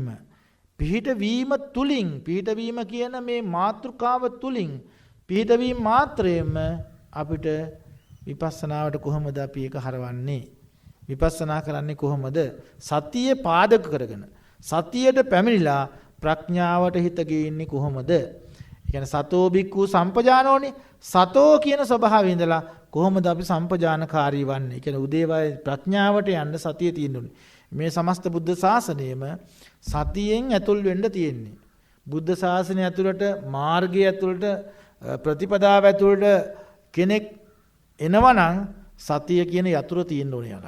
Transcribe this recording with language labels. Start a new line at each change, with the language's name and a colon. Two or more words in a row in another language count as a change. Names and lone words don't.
Sinhala: පිහිටවීම තුලින් පිහිටවීම කියන මේ මාතෘකාව තුලින් පිහිටවීම මාත්‍රයෙන්ම අපිට විපස්සනාවට කොහොමද අපි ඒක හරවන්නේ? විපස්සනා කරන්නේ කොහොමද? සතිය පාදක කරගෙන සතියට පැමිණිලා ප්‍රඥාවට හිත ගේන්නේ කොහොමද? ඒ කියන්නේ
Pali: සතෝ බික්ඛු සම්පජානෝනේ.
Sinhala: සතෝ කියන ස්වභාවය ඉඳලා කොහොමද අපි සම්පජානකාරී වන්නේ? ඒ කියන්නේ උදේවයි ප්‍රඥාවට යන්න සතිය තියෙනුනේ. මේ සමස්ත බුද්ධ ශාසනයම සතියෙන් ඇතුල් වෙන්න තියෙන්නේ. බුද්ධ ශාසනය ඇතුළට මාර්ගය ඇතුළට ප්‍රතිපදාව ඇතුළට කෙනෙක් එනවනම් සතිය කියන යතුරු තියෙන්න ඕනේ යාළඟ.